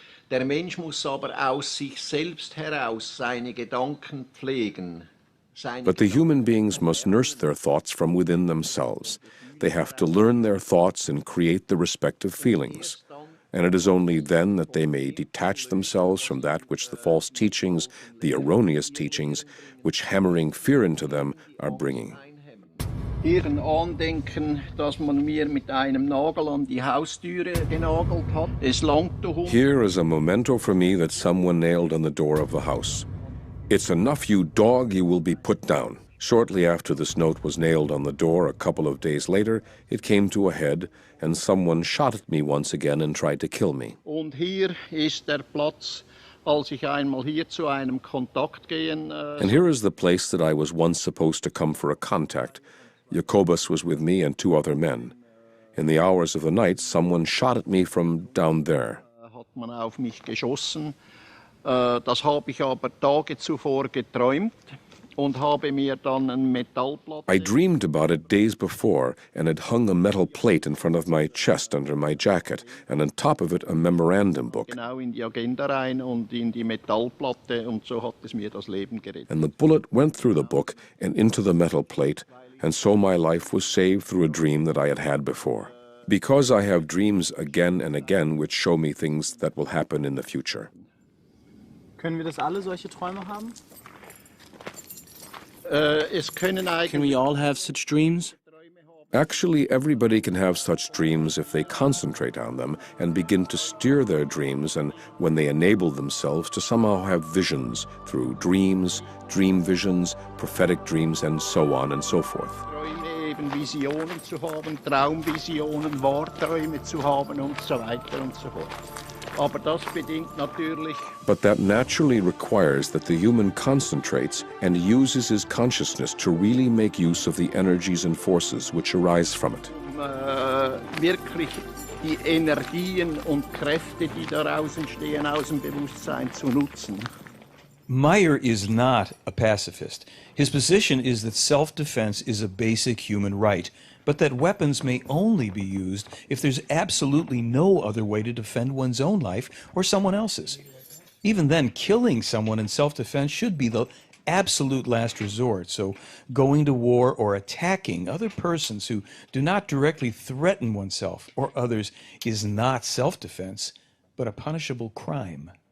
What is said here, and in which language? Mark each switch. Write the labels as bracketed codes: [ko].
[de] Der Mensch muss aber aus sich selbst heraus seine Gedanken pflegen. [en] But the human beings must nurse their thoughts from within themselves. They have to learn their thoughts and create the respective feelings. And it is only then that they may detach themselves from that which the false teachings, the erroneous teachings, which hammering fear into them, are bringing. [de] Hier ein Andenken, dass man mir mit einem Nagel an die Haustüre genagelt hat. Es langt doch. [en] Here is a memento for me that someone nailed on the door of the house. It's enough, you dog, you will be put down. Shortly after this note was nailed on the door, a couple of days later, it came to a head, and someone shot at me once again and tried to kill me. [de] Und hier ist der Platz, als ich einmal hier zu einem Kontakt gehen. [en] And here is the place that I was once supposed to come for a contact. Jacobus was with me and 2 other men. In the hours of the night, someone shot at me from down there. [de] Hat man auf mich geschossen. Das habe ich aber Tage zuvor geträumt und habe mir dann ein Metallplatte. [en] I dreamed about it days before and had hung a metal plate in front of my chest under my jacket, and on top of it a memorandum book. [de] Genau in die Agenda rein und in die Metallplatte, und so hat es mir das Leben gerettet. [en] And the bullet went through the book and into the metal plate, and so my life was saved through a dream that I had had before. Because I have dreams again and again which show me things that will happen in the future. [de] Können wir das alle solche Träume haben? [en] Can we all have such dreams? Actually, everybody can have such dreams if they concentrate on them and begin to steer their dreams, and when they enable themselves to somehow have visions through dreams, dream visions, prophetic dreams, and so on and so forth. [de] Eben Visionen zu haben, Traumvisionen, Wahrträume zu haben und so weiter und so fort. Aber das bedingt natürlich. [en] But that naturally requires that the human concentrates and uses his consciousness to really make use of the energies and forces which arise from it. [de] Wirklich die Energien und Kräfte, die daraus entstehen, aus dem Bewusstsein zu nutzen. [en] Meier is not a pacifist. His position is that self-defense is a basic human right, but that weapons may only be used if there's absolutely no other way to defend one's own life or someone else's. Even then, killing someone in self-defense should be the absolute last resort, so going to war or attacking other persons who do not directly threaten oneself or others is not self-defense, but a punishable crime.